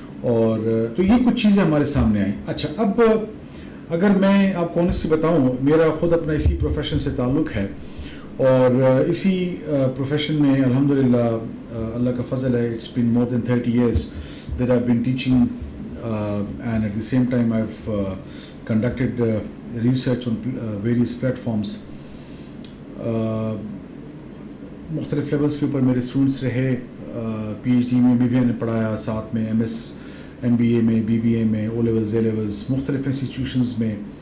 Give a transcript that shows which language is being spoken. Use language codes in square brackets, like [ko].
[ur] اور تو یہ کچھ چیزیں ہمارے سامنے آئیں. اچھا، اب اگر میں آپ کو آنیسٹلی بتاؤں، میرا خود اپنا اسی پروفیشن سے تعلق ہے، اور اسی پروفیشن میں الحمدللہ اللہ کا فضل ہے. [en] It's been more than 30 years that I've been teaching, and at the same time I've conducted research on various platforms. [ur] مختلف لیولز کے اوپر میرے اسٹوڈنٹس رہے. PhD میں BBA نے پڑھایا، ساتھ میں MS MBA میں، BBA میں، O levels A levels مختلف انسٹیٹیوشنز میں.